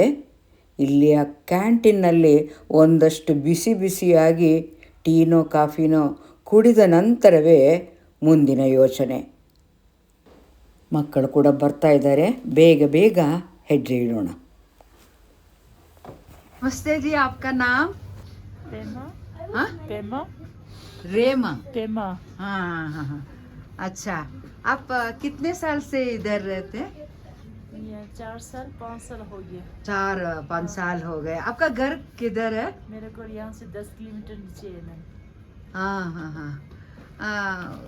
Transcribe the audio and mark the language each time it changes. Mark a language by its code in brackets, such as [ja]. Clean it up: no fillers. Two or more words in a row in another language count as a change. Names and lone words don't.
[kn] ಇಲ್ಲಿಯ ಕ್ಯಾಂಟೀನ್ನಲ್ಲಿ ಒಂದಷ್ಟು ಬಿಸಿ ಬಿಸಿಯಾಗಿ ಟೀನೋ ಕಾಫಿನೋ ಕುಡಿದ ನಂತರವೇ ಮುಂದಿನ ಯೋಚನೆ. ಮಕ್ಕಳು ಕೂಡ ಬರ್ತಾ ಇದ್ದಾರೆ, ಬೇಗ ಬೇಗ ಹೆಜ್ಜೆ ಇಡೋಣ. [hi] नमस्ते जी, आपका नाम? रेमा. हाँ. अच्छा, आप कितने साल से इधर रहते? 4 साल 5 साल हो गए. 4-5 साल हो गए. आपका घर किधर है? मेरे घर यहाँ से 10 किलोमीटर नीचे है मैम.